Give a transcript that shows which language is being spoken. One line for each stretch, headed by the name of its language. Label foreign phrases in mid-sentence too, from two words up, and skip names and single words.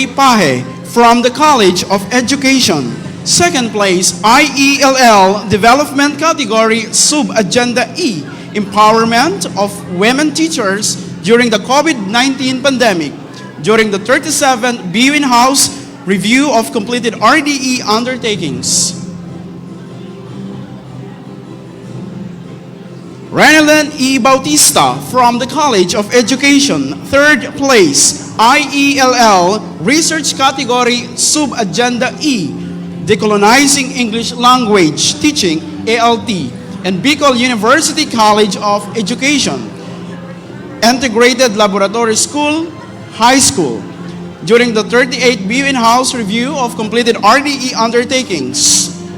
English: Pahe from the College of Education. Second place, IELL Development Category Sub-Agenda E, Empowerment of Women Teachers during the COVID-19 pandemic during the 37th BU in-house review of completed RDE undertakings. Renelyn E. Bautista from the College of Education. Third place, IELL Research Category Sub-Agenda E, Decolonizing English Language Teaching, ALT, and Bicol University College of Education, Integrated Laboratory School, High School, during the 38th BU in-house review of completed RDE undertakings.